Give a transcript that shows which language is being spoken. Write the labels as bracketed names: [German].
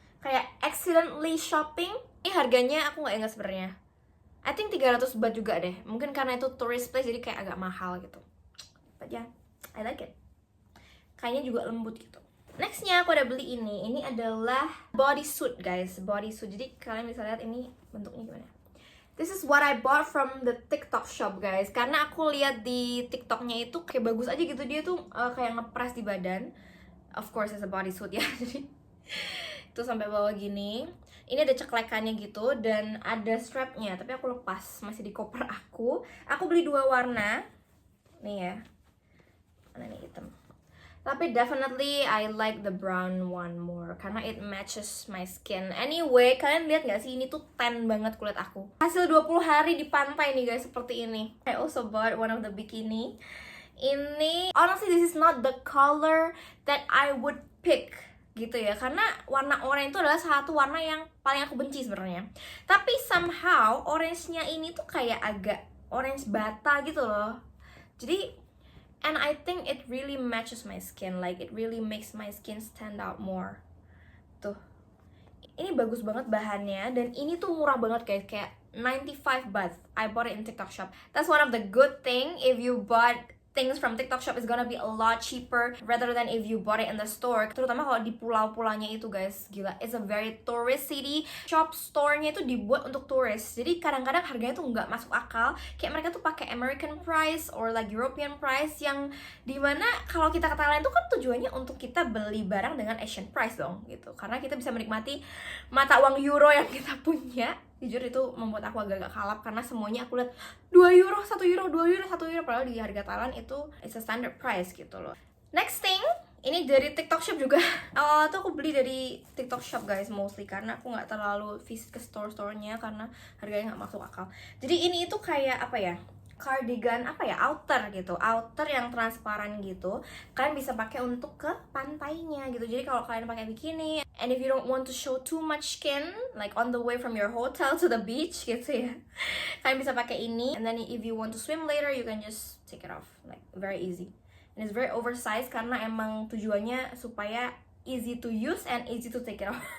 [Indonesian] Kayak accidentally shopping. Ini harganya aku nggak ingat sebenarnya. [English] I think [Indonesian] 300 baht juga deh. Mungkin karena itu tourist place jadi kayak agak mahal gitu. [English] But yeah, I like it. [Indonesian] Kainnya juga lembut gitu. Nextnya aku ada beli ini. Ini adalah bodysuit guys, bodysuit. Jadi kalian bisa lihat ini bentuknya gimana. [English] This is what I bought from the TikTok shop guys. [Indonesian] Karena aku lihat di TikToknya itu kayak bagus aja gitu. Dia tuh kayak ngepres di badan. [English] Of course it's a bodysuit ya. [Indonesian] Jadi itu sampai bawah gini. Ini ada ceklekannya gitu dan ada strapnya. Tapi aku lepas, masih di koper aku. Aku beli 2 warna. Nih ya. Mana nih, hitam. [English] Tapi definitely I like the brown one more [Indonesian] karena [English] it matches my skin. [Indonesian] Anyway, kalian lihat gak sih, ini tuh tan banget kulit aku. Hasil 20 hari di pantai nih guys, seperti ini. [English] I also bought one of the bikini. [Indonesian] Ini [English] honestly this is not the color that I would pick [Indonesian] gitu ya, karena warna orange itu adalah satu warna yang paling aku benci sebenarnya. Tapi somehow orange-nya ini tuh kayak agak orange bata gitu loh. [English] Jadi and I think it really matches my skin, like it really makes my skin stand out more. [Indonesian] Tuh, ini bagus banget bahannya, dan ini tuh murah banget guys, kayak 95 baht. [English] I bought it in TikTok shop. That's one of the good thing, if you bought things from TikTok shop is gonna be a lot cheaper rather than if you bought it in the store. [Indonesian] Terutama kalau di pulau-pulaunya itu guys, gila, [English] it's a very tourist city. [Indonesian] Shop store-nya itu dibuat untuk tourist, jadi kadang-kadang harganya tuh nggak masuk akal. Kayak mereka tuh pakai American price or like European price, yang dimana kalau kita ke Thailand tuh kan tujuannya untuk kita beli barang dengan Asian price dong gitu, karena kita bisa menikmati mata uang euro yang kita punya. Jujur itu membuat aku agak-agak kalap karena semuanya aku lihat 2 euro, 1 euro, 2 euro, 1 euro, padahal di harga Thailand itu [English] it's a standard price [Indonesian] gitu loh. Next thing, ini dari TikTok shop juga. Awalnya tuh aku beli dari TikTok shop guys, mostly karena aku nggak terlalu visit ke store-store-nya karena harganya nggak masuk akal. Jadi ini itu kayak apa ya, cardigan apa ya, outer gitu, outer yang transparan gitu. Kalian bisa pakai untuk ke pantainya gitu. Jadi kalau kalian pakai bikini, [English] and if you don't want to show too much skin, like on the way from your hotel to the beach [Indonesian] gitu ya, kalian bisa pakai ini. [English] And then if you want to swim later, you can just take it off, like very easy. And it's very oversized [Indonesian] karena emang tujuannya supaya [English] easy to use and easy to take it off.